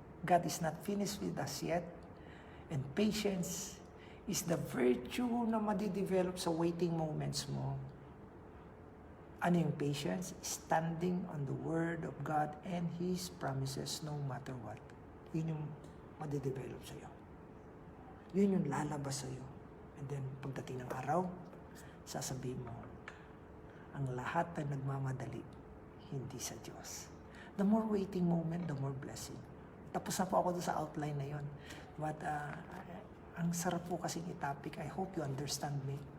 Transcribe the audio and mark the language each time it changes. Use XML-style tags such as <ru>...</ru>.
<en>God is not finished with us yet. And patience is the virtue</en> <tl>na madidevelop sa waiting moments mo. Ano yung patience?</tl> <en>Standing on the Word of God and His promises no matter what.</en> <tl>Yun yung madidevelop sa'yo. Yun yung lalabas sa'yo.</tl> <en>And then,</en> <tl>pagdating ng araw, sasabihin mo, ang lahat na nagmamadali, hindi sa Diyos.</tl> <en>The more waiting moment, the more blessing.</en> <tl>Tapos na po ako doon sa outline na yon.</tl> <en>But</en> <tl>ang sarap po kasing i-topic.</tl> <en>I hope you understand me.</en>